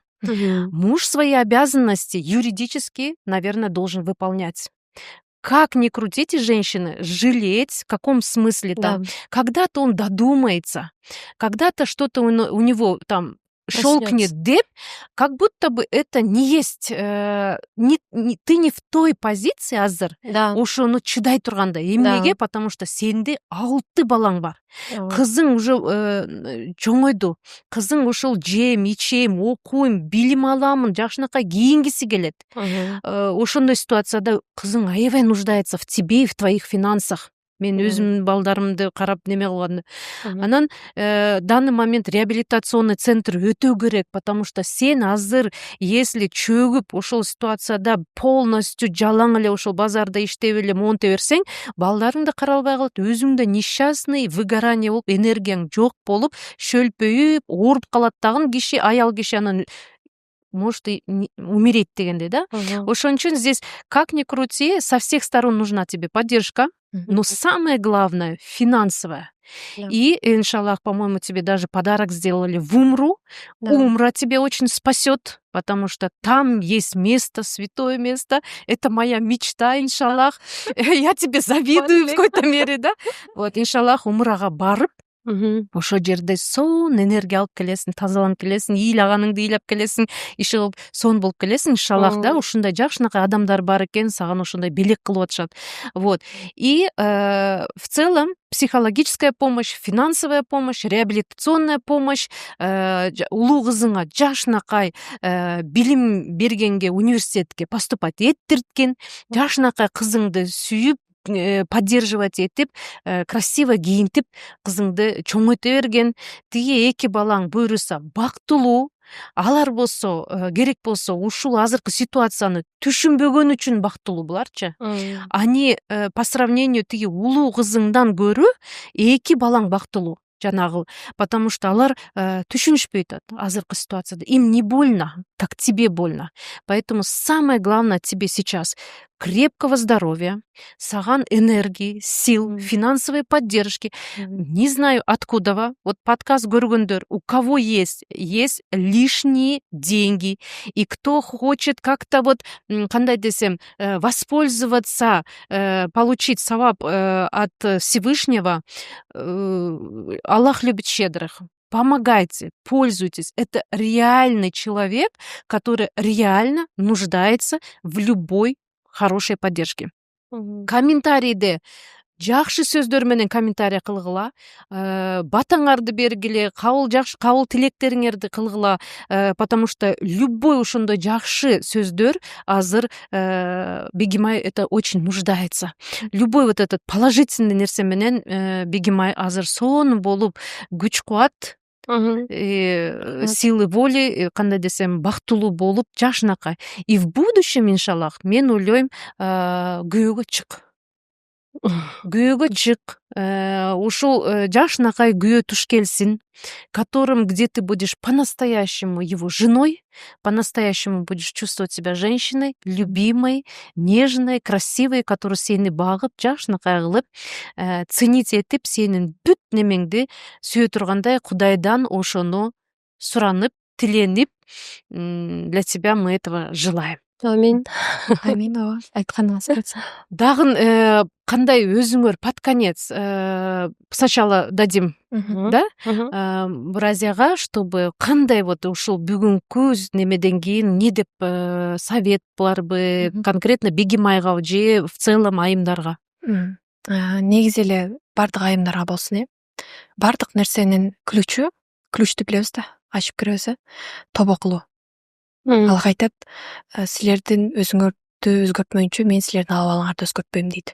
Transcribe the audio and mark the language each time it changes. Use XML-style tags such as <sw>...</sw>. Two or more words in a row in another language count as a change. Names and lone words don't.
<ru>Муж свои обязанности юридически, наверное, должен выполнять. Как ни крутите, женщины, жалеть, в каком смысле там? Когда-то он додумается, когда-то что-то у него там щелкнет деп, как будто бы это не есть, ты не в той позиции,</ru> <ky>азыр, ошону чыдай тургандай. Эмнеге?</ky> <ru>Потому что</ru> <ky>сенде 6 балаң бар. Кызың уже чоңойду. Кызың ошол жем, ичем, окуйм, билим аламын, жакшынакай кийингиси келет. Ошондой ситуацияда кызың аябай</ky> <ru>нуждается в тебе и в твоих финансах.</ru> <ky>Мен өзүмдүн балдарымды карап неме кылган. Анан</ky> <ru>данный момент реабилитационный центр</ru> <ky>өтө керек,</ky> <ru>потому что</ru> <ky>сен азыр, если чөгүп ошол ситуацияда полностью жалаң эле ошол базарда иштеп эле монте берсең, балдарың да каралбай калат, өзүң да несчастный, выгорание болуп, энергияң жок болуп, шөлпөйүп, ооруп калат дагы киши, аял киши анан</ky> <ru>может и умереть</ru> <ky>дегенде, да? Ошон үчүн</ky> <ru>здесь, как ни крути, со всех сторон нужна тебе поддержка, но самое главное, финансовая. И, иншаллах, по-моему, тебе даже подарок сделали в Умру. Умра тебе очень спасет, потому что там есть место, святое место. Это моя мечта, иншаллах. Я тебе завидую в какой-то мере, да? Вот, иншаллах,</ru> <ky>Умрага барып, ошо жерде сон энергия алып келесиң, тазаланып келесиң, ыйлаганыңды ыйлап келесиң, иши кылып сон болуп келесиң, иншаллах, да, ушундай жакшынакай адамдар бар экен, саган ошондой белек кылып атышат.</ky> <ru>Вот. И в целом психологическая помощь, финансовая помощь, реабилитационная помощь,</ru> <ky>улуу кызыңа жакшынакай билим бергенге, университетке поступать эттирткен, жакшынакай кызыңды сүйүп, поддерживать этип, красиво кийинтип, кызыңды чоңойто берген, тиги 2 балаң буюрса бактылуу, алар болсо, керек болсо, ушул азыркы ситуацияны түшүнбөгөн үчүн бактылуу буларчы.</ky> <ru>Они по сравнению</ru> <ky>тиги улуу кызыңдан көрү 2 балаң бактылуу. Жанагыл,</ky> <ru>потому что</ru> <ky>алар түшүнүшпөйт азыркы ситуацияда.</ky> <ru>Им не больно, как тебе больно. Поэтому самое главное тебе сейчас крепкого здоровья, саган энергии, сил, финансовой поддержки. Не знаю откуда. Вот подкаст көргөндөр, у кого есть лишние деньги, и кто хочет как-то вот,</ru> <ky>кандай десем,</ky> <ru>воспользоваться, получить савап от Всевышнего, Аллах любит щедрых. Помогайте, пользуйтесь. Это реальный человек, который реально нуждается в любой хорошей поддержке.</ru> <ky>Комментарийде жакшы сөздөр менен комментарий кылгыла, батаңарды бергиле, кабыл тилектериңерди кылгыла,</ky> <ru>потому что любой</ru> <ky>ошондой жакшы сөздөр азыр Бегимай</ky> <ru>это очень нуждается. Любой вот этот положительный</ru> <ky>нерсе менен Бегимай азыр сонун болуп, күч кубат,</ky> <ru>силы воли,</ru> <ky>кандай десем, бактылуу болуп, жакшынакай.</ky> <ru>И в будущем, иншаллах,</ru> <ky>мен ойлойм, күйөөгө чык. Күйөөгө чык, ушул жакшынакай күйөө туш келсин,</ky> <ru>которым, где ты будешь по-настоящему его женой, по-настоящему будешь чувствовать себя женщиной, любимой, нежной, красивой, которая</ru> <ky>сени багып, жакшынакай кылып,</ky> <ru>ценить</ru> <ky>этип, сенин бүт немеңди сүйө тургандай Кудайдан ошону суранып, тиленип,</ky> <ru>для тебя мы этого желаем. Аминь.</ru> <ky>Амин, ооба. Айтканыңыз келсин. Дагы кандай өзүңөр</ky> <ru>под конец сначала дадим,</ru> <ky>да? Буразияга, чтобы кандай вот ушул бүгүнкү немеден кийин не деп совет барбы, конкретно Бегимайга же</ky> <ru>в целом</ru> <ky>айымдарга? Негизи эле бардык айымдарга болсун, бардык нерсенин ключту билебиз да, ачып киребиз, тобо кылуу. Алга айтат, силердин өзүңөрдү өзгөртмөйүнчө мен силердин абалыңарды өзгөртпөйм дейт.</ky>